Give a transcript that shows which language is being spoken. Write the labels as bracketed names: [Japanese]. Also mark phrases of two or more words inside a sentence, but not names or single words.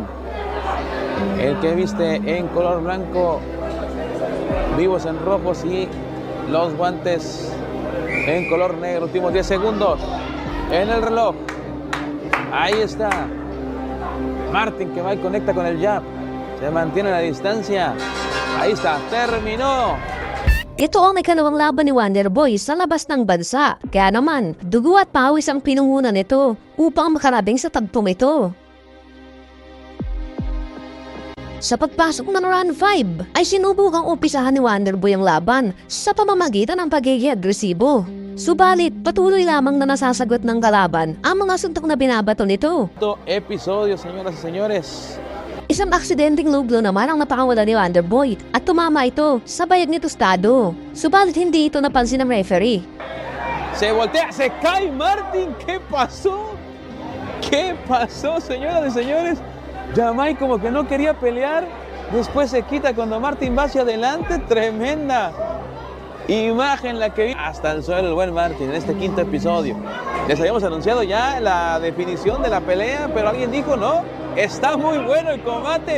[Spanish] El que viste en color blanco, vivos en rojos y los guantes en color negro. Últimos 10 segundos en el reloj. Ahí está. Martín que va y conecta con el jab. Se mantiene a la distancia. Ahí está. Terminó. [Filipino] Ito ang ikalawang laban ni Wonderboy sa labas ng bansa. Kaya naman, dugo at pawis ang pinungunan nito upang makarabing sa tagpong ito. Sa pagpasok ng round 5 ay sinubukang umpisahan ni Wonderboy ang laban sa pamamagitan ng pagiging agresibo. Subalit, patuloy lamang na nasasagot ng kalaban ang mga suntok na binabato nito. [Spanish] Ito episodio, señoras y señores. [Filipino] Isang aksidenteng [English] low blow [Filipino] naman ang napakawala ni Wonderboy at tumama ito sa bayag ni Tostado. Subalit hindi ito napansin ng referee. [Spanish] Se voltea, se cae Martin. ¿Qué pasó? ¿Qué pasó, señoras y señores? Jamai como que no quería pelear. Después se quita cuando Martin va hacia adelante. Tremenda imagen la que vi. Hasta el suelo el buen Martin en este quinto episodio. Les habíamos anunciado ya la definición de la pelea, pero alguien dijo no, está muy bueno el combate.